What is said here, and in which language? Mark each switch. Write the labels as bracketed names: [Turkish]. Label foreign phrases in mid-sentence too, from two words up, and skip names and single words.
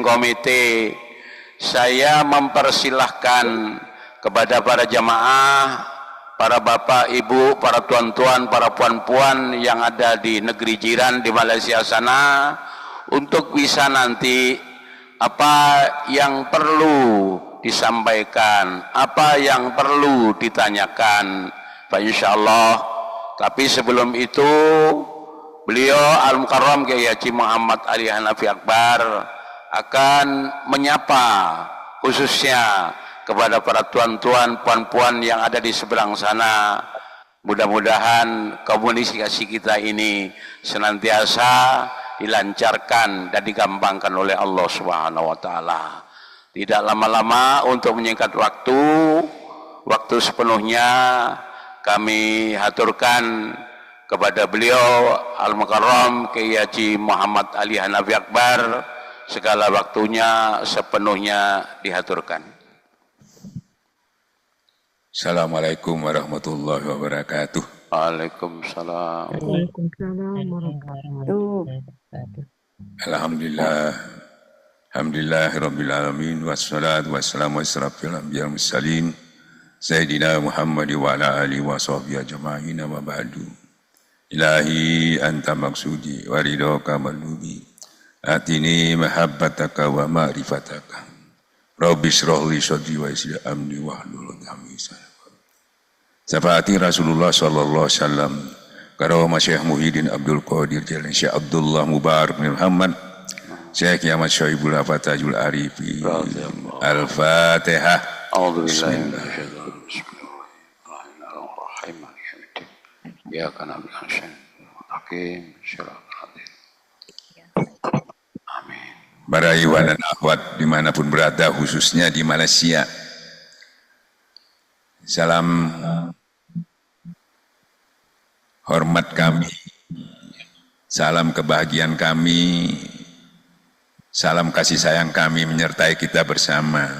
[Indonesian] committee, saya mempersilahkan kepada para jamaah, para bapak, ibu, para tuan-tuan, para puan-puan yang ada di negeri jiran di Malaysia sana, untuk bisa nanti apa yang perlu disampaikan, apa yang perlu ditanyakan, Pak insyaallah. Tapi sebelum itu beliau Al-Mukarram Kiai Haji Muhammad Ali Hanafi Akbar akan menyapa khususnya kepada para tuan-tuan, puan-puan yang ada di seberang sana. Mudah-mudahan komunikasi kita ini senantiasa dilancarkan dan digampangkan oleh [Arabic] الله سبحانه وتعالى. [Indonesian] Tidak lama-lama, untuk menyingkat waktu sepenuhnya kami haturkan kepada beliau Al-Mukarram Kiai Haji Muhammad Ali Hanafi Akbar, segala waktunya sepenuhnya dihaturkan. [Arabic] السلام عليكم ورحمة الله وبركاته. وعليكم السلام. وعليكم السلام ورحمة الله وبركاته. الحمد لله، الحمد لله رب العالمين، والصلاة والسلام على أشرف الأنبياء والمرسلين سيدنا محمد وعلى آله وصحبه أجمعين، وبعد. إلهي أنت مقصودي ورضاك مطلوبي، أعطني محبتك ومعرفتك. رب اشرح لي صدري ويسر لي أمري واحلل عقدة من لساني. شفاعة رسول الله صلى الله عليه وسلم, [Indonesian] Karawah Syekh Muhyiddin Abdul Qadir Jalan Syekh Abdullah Mubarak bin Muhammad, Syekh Ahmad Syaibul Afatajul Arifin. [Arabic] رضي الله. Al-Fatihah. أعوذ بالله من الشيطان الرجيم. بسم الله الرحمن الرحيم. مالك يوم الدين. إياك نعبد وإياك نستعين. Amin. [Indonesian] Para iwan dan akhwat dimanapun berada, khususnya di Malaysia. Salam hormat kami, salam kebahagiaan kami, salam kasih sayang kami menyertai kita bersama.